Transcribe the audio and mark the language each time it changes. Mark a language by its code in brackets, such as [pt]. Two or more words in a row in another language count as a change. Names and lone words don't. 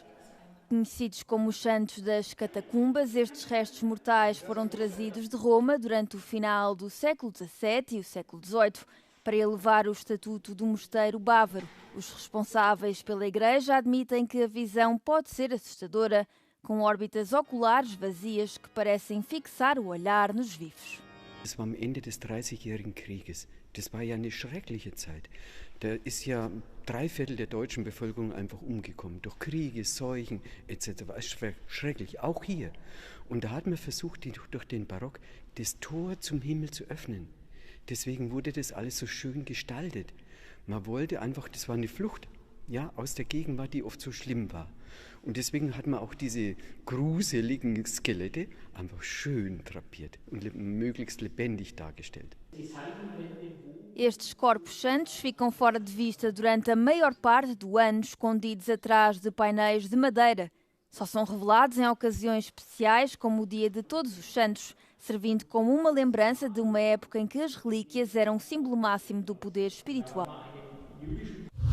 [pt] Conhecidos como os santos das catacumbas, estes restos mortais foram trazidos de Roma durante o final do século XVII e o século XVIII para elevar o estatuto do mosteiro bávaro. Os responsáveis pela igreja admitem que a visão pode ser assustadora, com órbitas oculares vazias que parecem fixar o olhar nos vivos. [de] Das war am Ende des 30-jährigen Krieges. Das war ja eine schreckliche Zeit. Da ist ja 3/4 der deutschen Bevölkerung einfach umgekommen. Durch Kriege, Seuchen etc. Schrecklich, auch hier. Und da hat man versucht, durch den Barock das Tor zum Himmel zu öffnen. Deswegen wurde das alles so schön gestaltet. Man wollte einfach, das war eine Flucht, ja, aus der Gegenwart, die oft so schlimm war. Und deswegen hat man auch diese gruseligen Skelette einfach schön drapiert und möglichst lebendig dargestellt. [pt] Estes corpos santos ficam fora de vista durante a maior parte do ano, escondidos atrás de painéis de madeira. Só são revelados em ocasiões especiais, como o Dia de Todos os Santos, servindo como uma lembrança de uma época em que as relíquias eram o símbolo máximo do poder espiritual.